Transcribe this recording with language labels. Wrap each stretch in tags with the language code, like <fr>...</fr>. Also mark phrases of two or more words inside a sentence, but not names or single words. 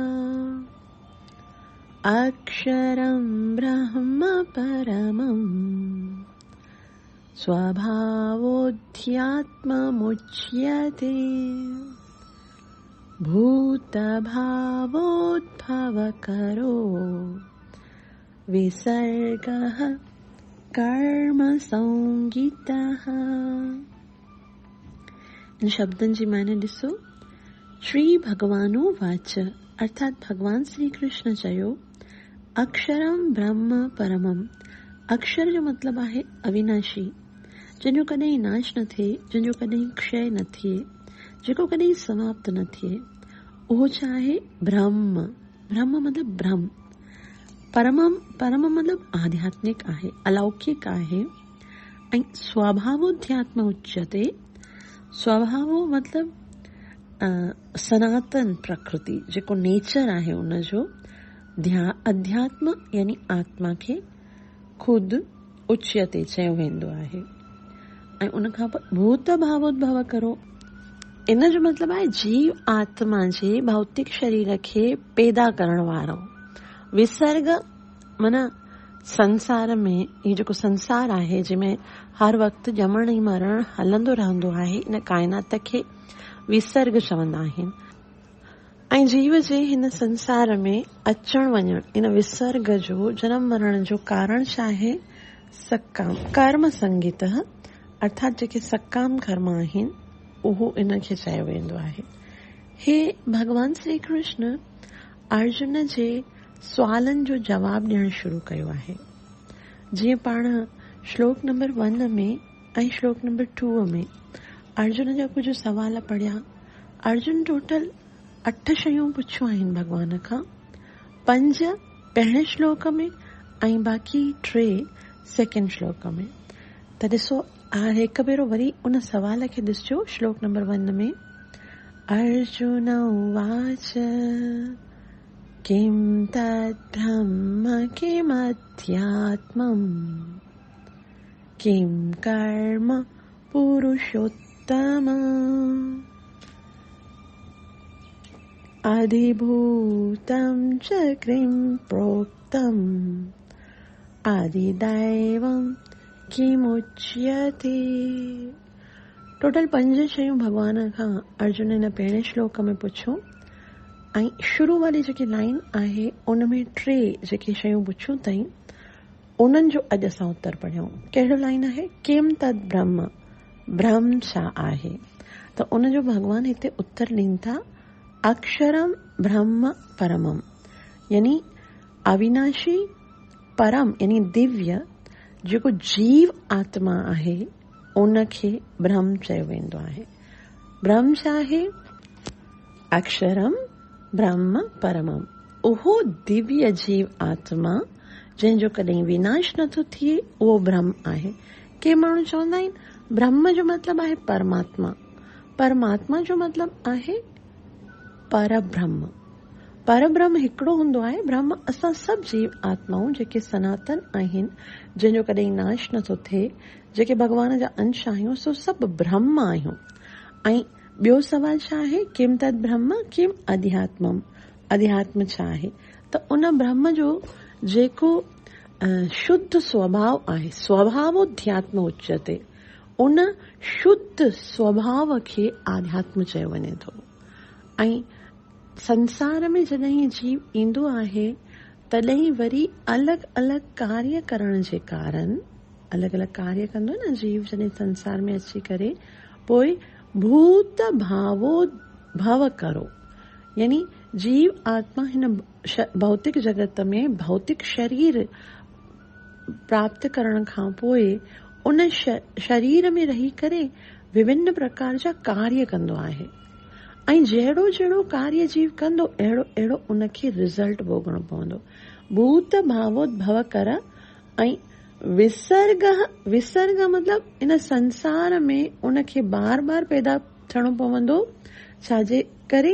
<sa>अक्षरं ब्रह्म परमं स्वभावोऽध्यात्ममुच्यते भूतभावोद्भवकरो विसर्गः कर्मसंज्ञितः।</sa> <sd>इन शब्दनि जी माने ॾिसो।</sd> <sa>श्री भगवानुवाच</sa> <sd>अर्थात भगवान श्री कृष्ण चयो,</sd> <sa>अक्षरम ब्रह्म परमम।</sa> <sd>अक्षर जो मतलब आहे अविनाशी, जंहिंजो कॾहिं नाश न थिए, जंहिंजो कॾहिं क्षय न थिए, जेको कॾहिं समाप्त न थिए, उहो छा आहे? ब्रह्म। ब्रह्म मतलब ब्रह्म। परम मतिलबु आध्यात्मिक आहे, अलौकिक आहे ऐं</sd> <sa>स्वभावोध्यात्म उच्यते।</sa> <sd>स्वभावो मतिलबु सनातन प्रकृति जेको नेचर आहे उनजो अध्यात्म यानी आत्मा खे खुद उच्यते चयो वेंदो आहे। ऐं उनखां पोइ</sd> <sa>भूत भावोद्भव करो,</sa> <sd>इन जो मतिलबु आहे जीव आत्मा जे भौतिक शरीर खे पैदा करण वारो। विसर्ग माना संसार में ही जेको संसार आहे जंहिंमें हर वक़्तु ॼमण ऐं मरण हलंदो रहंदो आहे, इन काइनात खे विसर्ग चवंदा आहिनि। ऐं जीव जे हिन संसार में अचण वञण, इन विसर्ग जो जनम मरण जो कारण छा आहे? सकाम कर्म संगीत, अर्थात जेके सकाम कर्म आहिनि उहो इन खे चयो वेंदो आहे। हे भगवान श्री कृष्ण अर्जुन जे सवालनि जो जवाब ॾियणु शुरू कयो आहे। जीअं पाण श्लोक नंबर 1 में ऐं श्लोक नंबर 2 में अर्जुन जा कुछ सवाल पढ़िया। अर्जुन टोटल 8 शयूं पुछियूं आहिनि भगवान खां, 5 पहिरें श्लोक में ऐं बाक़ी 3 सेकेंड श्लोक में। त ॾिसो हिकु भेरो वरी उन सवाल खे ॾिसजो। श्लोक नंबर 1 में</sd> <sa>अर्जुन उवाच किं तत् ब्रह्म किमध्यात्मम् किं कर्म पुरुषोत्तम अधिभूतं च किं प्रोक्तम् आदिदैवं किमुच्यते।</sa> <sd>टोटल 5 शयूं भगवान खां अर्जुन हिन पहिरें श्लोक में पुछियूं ऐं शुरू वारी जेकी लाइन आहे उन में 3 जेके शयूं पुछियूं अथई उन्हनि जो अॼु असां उत्तर पढ़ियूं। कहिड़ो लाइन आहे?</sd> <sa>किम तद ब्रह्म,</sa> <sd>ब्रह्म छा आहे? त उन जो भगवान हिते उत्तर ॾीनि था</sd> <sa>अक्षरम ब्रह्म परमम,</sa> <sd>यानी अविनाशी परम यानी दिव्य जेको जीव आत्मा आहे उनखे ब्रह्म चयो वेंदो आहे। ब्रह्म छा आहे?</sd> <sa>अक्षरम ब्रह्म परमम,</sa> <sd>उहो दिव्य जीव आत्मा जंहिंजो कॾहिं विनाश नथो थिए, उहो ब्रह्म आहे। के माण्हू चवंदा आहिनि ब्रह्म जो मतिलबु आहे परमात्मा, परमात्मा जो मतिलबु आहे परब्रह्म। परब्रह्म हिकिड़ो हूंदो आहे। ब्रह्म असां सभु जीव आत्माऊं जेके सनातन आहिनि, जंहिंजो कॾहिं नाश नथो थिए, जेके भगवान जा अंश आहियूं, सो सभु ब्रह्म आहियूं। ऐं ॿियो सवाल छा आहे?</sd> <sa>किम तद ब्रह्म किम अध्यात्मम,</sa> <sd>अध्यात्म छा आहे? त उन ब्रह्म जो जेको शुद्ध स्वभाव आहे,</sd> <sa>स्वभावोध्यात्म उच्यते,</sa> <sd>उन शुद्ध स्वभाव खे आध्यात्म चयो वञे थो। ऐं संसार में जॾहिं जीव ईंदो आहे तॾहिं वरी अलॻि अलॻि कार्य करण जे कारण, अलॻि अलॻि कार्य कंदो न जीव जॾहिं संसार में अची करे, पोइ</sd> <sa>भूत भावो भव करो,</sa> <sd>यानी जीव आत्मा हिन भौतिक जगत में भौतिक शरीर प्राप्त करण खां पोइ उन शरीर में रही करे विभिन्न प्रकार जा कार्य कंदो आहे। ऐं जहिड़ो जहिड़ो कार्य जीव कंदो अहिड़ो अहिड़ो उनखे रिज़ल्ट भोगणो पवंदो।</sd> <sa>भूत भावोद्भव कर</sa> <sd>ऐं विसर्ग मतिलबु इन संसार में उनखे बार बार पैदा थियणो पवंदो, छाजे करे?</sd>